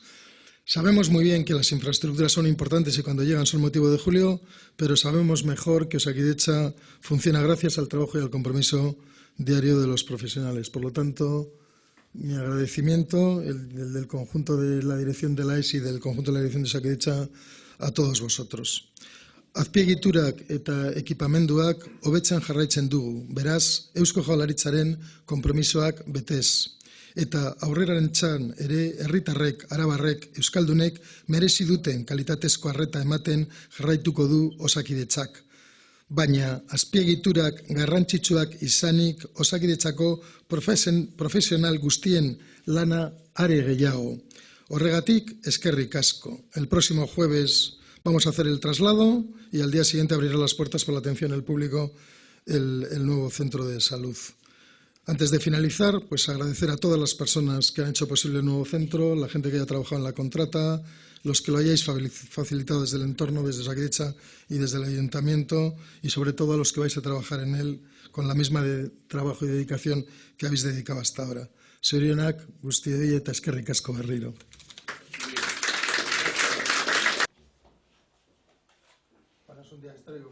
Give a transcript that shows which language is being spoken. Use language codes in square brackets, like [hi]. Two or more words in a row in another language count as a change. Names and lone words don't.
[es] Sabemos muy bien que las infraestructuras son importantes y cuando llegan son motivo de julio, pero sabemos mejor que Osakidetza funciona gracias al trabajo y al compromiso diario de los profesionales. Por lo tanto, mi agradecimiento, el del conjunto de la dirección de la ESI y del conjunto de la dirección de Osakidetza a todos vosotros. [eu] Azpiegiturak eta ekipamenduak hobetzen jarraitzen dugu, beraz, Eusko Jaurlaritzaren konpromisoak betez. Eta aurrerarentzan ere herritarrek, arabarrek, euskaldunek merezi duten kalitatezko arreta ematen jarraituko du Osakidetzak. Baina azpiegiturak garrantzitsuak izanik Osakidetzako profesional guztien lana are gehiago. Horregatik, eskerrik asko. [es] El próximo jueves vamos a hacer el traslado y al día siguiente abrirá las puertas para la atención al público el nuevo centro de salud. Antes de finalizar, pues agradecer a todas las personas que han hecho posible el nuevo centro, la gente que haya trabajado en la contrata, los que lo hayáis facilitado desde el entorno, desde Osakidetza y desde el ayuntamiento, y sobre todo a los que vais a trabajar en él con la misma trabajo y dedicación que habéis dedicado hasta ahora. [eu] Zorionak, guztioi eta eskerrik asko berriro. [es] Bueno, es un día histórico.